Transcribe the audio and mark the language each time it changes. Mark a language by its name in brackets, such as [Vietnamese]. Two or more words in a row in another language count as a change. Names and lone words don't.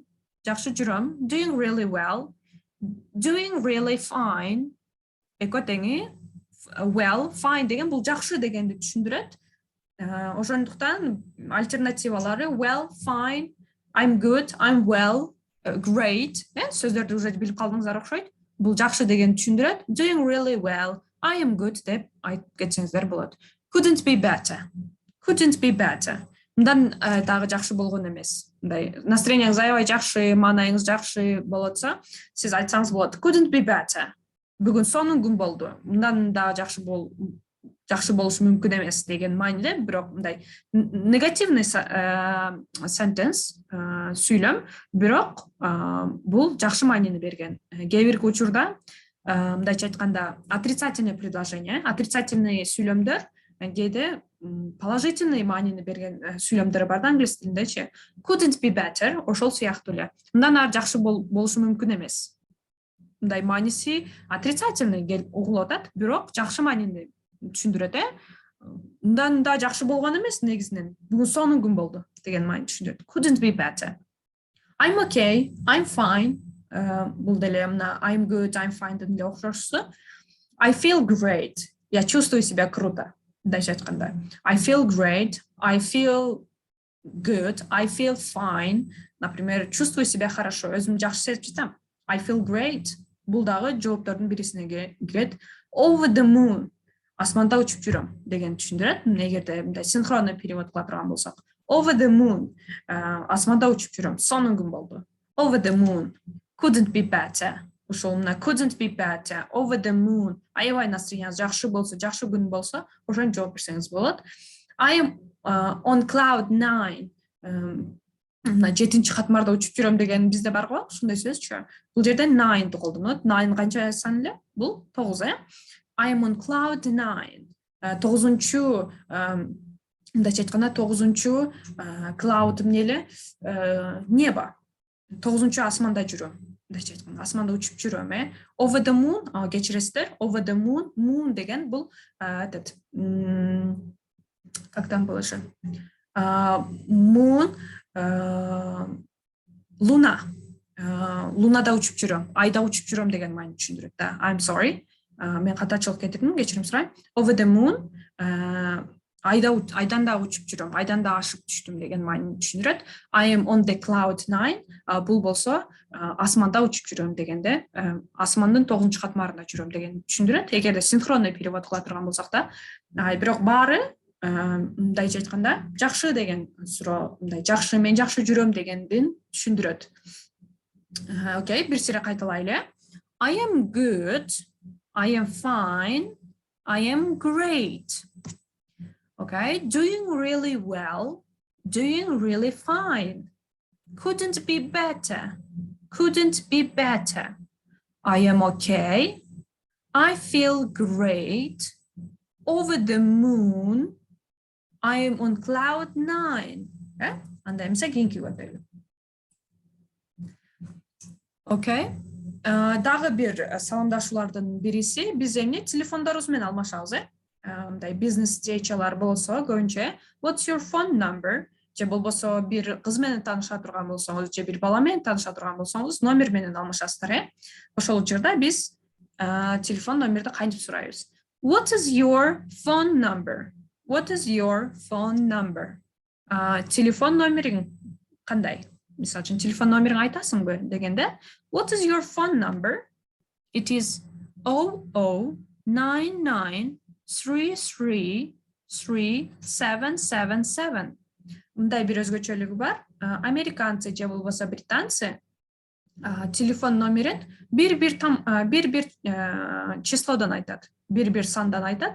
[English] Doing really well. Doing really fine. Эко теңи. Well, fine [Kyrgyz] деген бул жакшы дегенди түшүндүрөт. Ошондуктан альтернативалары [English] well, fine, I'm good, I'm well, great. [Kyrgyz] Сөздөрдү уже билип калдыңыздар окшойт. Бул жакшы деген түшүндүрөт. [English] Doing really well, I am good [Kyrgyz] деп айтып кетсеңиздер болот. [English] Couldn't be better. [Kyrgyz] Мындан дагы жакшы болгон эмес. Мындай настроениеңиз аябай жакшы, маанайыңыз жакшы болотса, сиз айтсаңыз болот. [English] Couldn't be better. [Kyrgyz] Бүгүн сонун күн болду. Мындан да жакшы болушу мүмкүн эмес деген мааниде, бирок мындай негативный sentence сүйлөм, бирок бул жакшы маанини берген. Кээ бир учурда мындайча айтканда [Russian] отрицательное предложение, отрицательный [Kyrgyz] сүйлөмдөр кээде положительный маанини берген сүйлөмдөр бар да англис тилиндечи. [English] Couldn't be better, [Kyrgyz] ошол сыяктуу эле. Мындан ары жакшы болушу мүмкүн эмес. Мындай мааниси отрицательный келип угулуп атат, бирок жакшы маанини түшүндүрөт. Мындан да жакшы болгон эмес негизинен. Бүгүн сонун күн болду деген маани түшүндүрөт. [English] Couldn't be better. I'm okay, I'm fine. [Kyrgyz] Бул деле мына [English] I'm good, I'm fine [Kyrgyz] деле окшошту. [English] I feel great. [Russian] Я чувствую себя круто. [Kyrgyz] Мындайча айтканда. [English] I feel great, I feel good, I feel fine. [Russian] Например, чувствую себя хорошо. [Kyrgyz] Өзүмдү жакшы сезип жатам. [English] I feel great. [Kyrgyz] Бул дагы жооптордун бирисине кирет. [English] Over the moon. [Kyrgyz] Асманда учуп жүрөм деген түшүндүрөт. Эгерде мындай [Russian] синхронный перевод [Kyrgyz] кыла турган болсок. [English] Over the moon. [Kyrgyz] Асманда учуп жүрөм. Сонун күн болду. [English] Over the moon. Couldn't be better. [Kyrgyz] Ошол мына [English] couldn't be better. Over the moon. [Kyrgyz] Аябай настроенияңыз жакшы болсо, жакшы күн болсо, ошону жооп берсеңиз болот. [English] I am on cloud 9. [Kyrgyz] Мына 7-чи катмарда учуп жүрөм деген бизде бар го, ушундай сөзчү. Бул жерде 9 колдонулат. 9 канча сан эле? Бул 9, [English] I am on cloud 9. [Kyrgyz] 9-чу мындайча айтканда 9-чу cloud эмне эле? Небо. 9-чу асманда жүрөм. Мындайча айтканда асманда учуп жүрөм, [English] Over the moon, кечиресиздер. Over the moon, moon [Kyrgyz] деген бул [Russian] этот как там было же? [English] Moon луна. [Kyrgyz] Лунада учуп жүрөм, айда учуп жүрөм деген маани түшүндүрөт да. [English] I'm sorry. [Kyrgyz] Мен катачылык кетирдим, кечирим сурайм. [English] Over the moon, [Kyrgyz] айдан да учуп жүрөм, айдан да ашып түштүм деген маани түшүндүрөт. [English] I am on the cloud 9, [Kyrgyz] бул болсо асманда учуп жүрөм дегенде, асмандын 9-чу катмарында жүрөм деген түшүндүрөт. Эгерде [Russian] синхронный перевод [Kyrgyz] кыла турган болсак да, бирок баары мындайча айтканда жакшы деген суроо, мындай жакшы, мен жакшы жүрөм дегендин түшүндүрөт. Окей, бир сире кайталайлы. [English] I am good, I am fine, I am great. Okay, doing really well, doing really fine. Couldn't be better, couldn't be better. I am okay, I feel great, over the moon, I am on cloud 9. And I'm saying you about. Okay. [Kyrgyz] Дагы бир саламдашуулардын бириси, биз эмне телефондорубуз менен алмашабыз, мындай бизнес жейчалар болсо көбүнчө [English] what's your phone number, [Kyrgyz] же болбосо бир кыз менен тааныша турган болсоңуз, же бир бала менен тааныша турган болсоңуз, номер менен алмашасыздар, Ошол учурда биз телефон номерди кантип сурайбыз? [English] What is your phone number? What is your phone number? [Kyrgyz] Телефон номериң кандай? Мисалы үчүн телефон номерин айтасыңбы дегенде, [English] what is your phone number? It is 0099333777. [Kyrgyz] Мындай бир өзгөчөлүгү бар. Американцы же болбосо британцы телефон номерин бир числодон айтат, бир сандан айтат.